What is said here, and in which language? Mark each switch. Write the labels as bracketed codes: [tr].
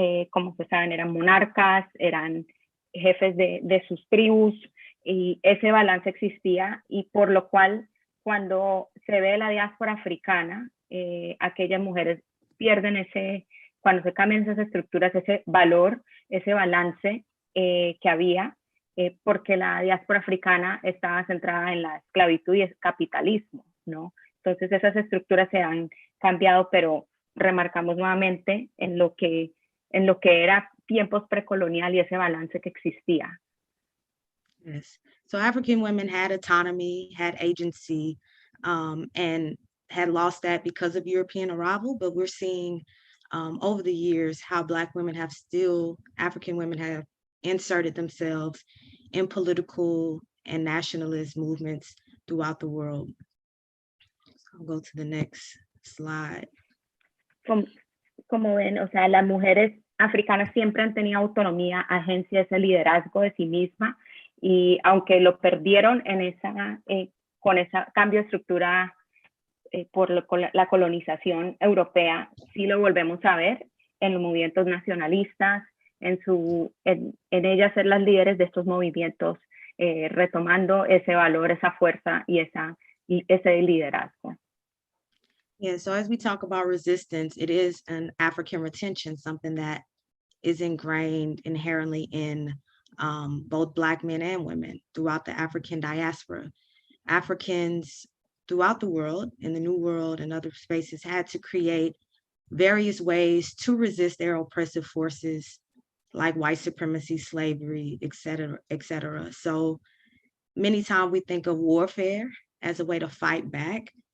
[es] como ustedes saben, eran monarcas, eran jefes de sus tribus, y ese balance existía, y por lo cual cuando se ve la diáspora africana, aquellas mujeres pierden cuando se cambian esas estructuras, ese valor, ese balance que había, porque la diáspora africana estaba centrada en la esclavitud y el capitalismo, ¿no? Entonces esas estructuras se han cambiado, pero remarcamos nuevamente en lo que era tiempos precolonial y ese balance que existía. [en] Yes. So African women had autonomy, had agency, and had lost that because of European arrival, but we're seeing over the years how Black women African women have inserted themselves in political and nationalist movements throughout the world. So I'll go to the next slide. [es] Como ven, o sea, las mujeres africanas siempre han tenido autonomía, agencia, ese liderazgo de sí misma, y aunque lo perdieron con ese cambio de estructura por la colonización europea, sí lo volvemos a ver en los movimientos nacionalistas, en ellas ser las líderes de estos movimientos, retomando ese valor, esa fuerza y ese liderazgo. [en] Yeah, so as we talk about resistance, it is an African retention, something that is ingrained inherently in both Black men and women throughout the African diaspora. Africans throughout the world, in the New World and other spaces, had to create various ways to resist their oppressive forces like white supremacy, slavery, et cetera. So many times we think of warfare as a way to fight back,